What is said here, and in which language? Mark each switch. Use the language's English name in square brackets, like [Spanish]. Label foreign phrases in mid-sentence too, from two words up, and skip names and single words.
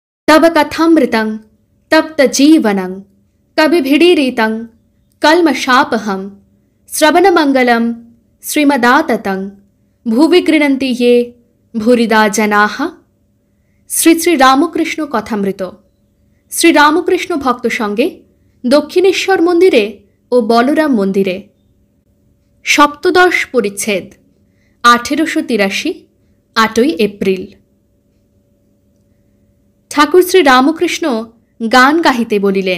[Sanskrit] तव कथामृतं तप्तजीवनं कविभिडीरितं कल्मषापहं श्रवणमङ्गलं श्रीमदाततं भुवि गृह्णन्ति ये भूरिदा जनाः। [Bangla] শ্রী শ্রী রামকৃষ্ণ কথামৃত। শ্রীরামকৃষ্ণ ভক্ত সঙ্গে দক্ষিণেশ্বর মন্দিরে ও বলরাম মন্দিরে। সপ্তদশ পরিচ্ছেদ, 1883, 8ই এপ্রিল। ঠাকুর শ্রী রামকৃষ্ণ গান গাহিতে বলিলেন।